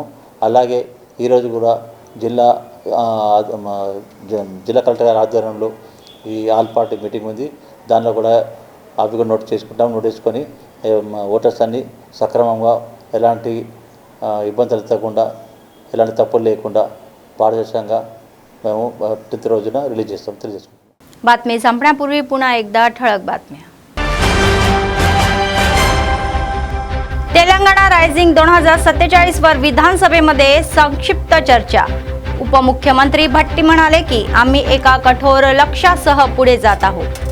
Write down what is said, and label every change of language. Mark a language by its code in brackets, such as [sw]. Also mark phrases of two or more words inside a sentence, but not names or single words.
[te] అలాగే ఈరోజు కూడా జిల్లా కలెక్టర్ గారి ఆధ్వర్యంలో ఈ [en] all party meeting [te] ఉంది. దానిలో కూడా అవి కూడా నోట్ చేసుకొని ఓటర్స్ అన్ని సక్రమంగా ఎలాంటి ఇబ్బందులు తగ్గకుండా ఎలాంటి తప్పులు లేకుండా पारदर्शకంగా మేము 10th రోజున रिलीज చేస్తాం తెలియజేస్తాం. [mr] बातमी संपण्यापूर्वी पुन्हा एकदा ठळक बातम्या. तेलंगणा रायझिंग 2047 वर विधानसभेमध्ये संक्षिप्त चर्चा. उपमुख्यमंत्री भट्टी म्हणाले की आम्ही एका कठोर लक्ष्यासह पुढे जात आहोत.